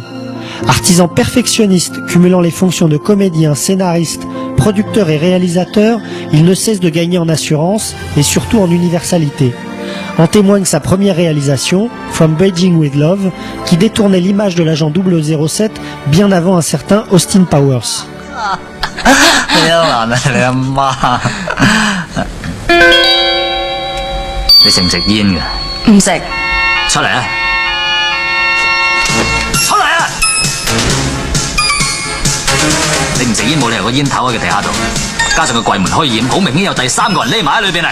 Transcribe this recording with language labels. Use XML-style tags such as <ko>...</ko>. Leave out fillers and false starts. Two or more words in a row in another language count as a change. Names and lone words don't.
<fr>Artisan perfectionniste, cumulant les fonctions de comédien, scénariste, producteur et réalisateur, il ne cesse de gagner en assurance et surtout en universalité. En témoigne sa première réalisation, From Beijing with Love, qui détournait l'image de l'agent 007 bien avant un certain Austin Powers.</fr> <yue>你好難啊，你阿媽！你食唔食煙㗎？唔食。出嚟啊！出嚟啊！你唔食煙冇理由個煙頭喺個地下度，加上個櫃門開掩，好明顯有第三個人匿埋喺裏邊嚟。</yue>